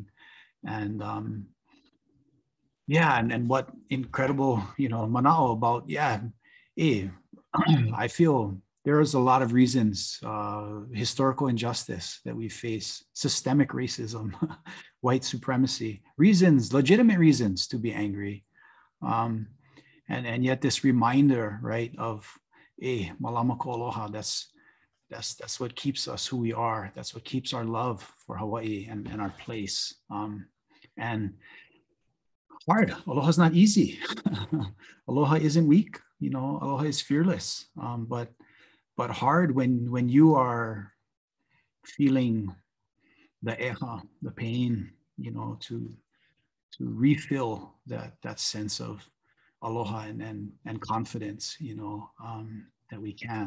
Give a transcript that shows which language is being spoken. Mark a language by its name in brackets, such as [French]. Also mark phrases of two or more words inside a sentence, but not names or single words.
[English] And and what incredible, manao about, I feel there is a lot of reasons, historical injustice that we face, systemic racism, white supremacy, legitimate reasons to be angry. And yet this reminder, right, of [Hawaiian] Mālama ko aloha, [English] that's what keeps us who we are. That's what keeps our love for Hawaii and our place. And hard. Aloha is not easy. Aloha isn't weak. Aloha is fearless. But hard when you are feeling the eha, the pain, to refill that sense of aloha and confidence, that we can.